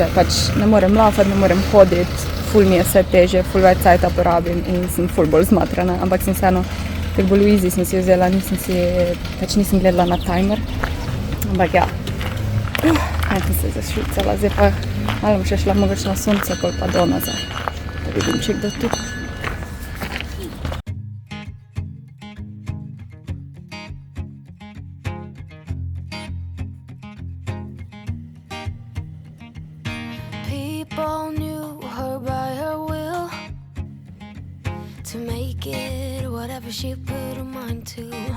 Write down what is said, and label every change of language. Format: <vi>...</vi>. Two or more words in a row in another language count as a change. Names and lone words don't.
<sl>Pač ne morem lafati, ne morem hoditi, ful mi je vse teže, ful več cajta porabim in sem ful bolj zmatrana. Ampak sem vseeno, tako bolj easy sem si vzela, nisem gledala na timer. Ampak ja, sem se zašvicala, zdaj pa malo bom še šla mogoče na sonce, pol pa do nazaj. Da vidim, če kdo tu.</sl> <en>People knew her by her will to make it whatever she put her mind to.</en>